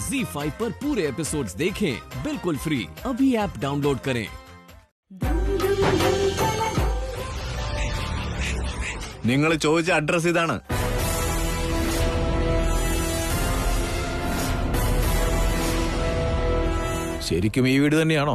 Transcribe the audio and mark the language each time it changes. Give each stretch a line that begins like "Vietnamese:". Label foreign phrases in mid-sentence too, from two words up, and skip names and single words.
Hindi: ZEE5 पर पूरे एपिसोड्स देखें बिल्कुल फ्री। अभी ऐप डाउनलोड करें।
Malayalam: നിങ്ങൾ ചോദിച്ച അഡ്രസ് ഇതാണ്. ശരിക്കും ഈ വീട് തന്നെയാണോ?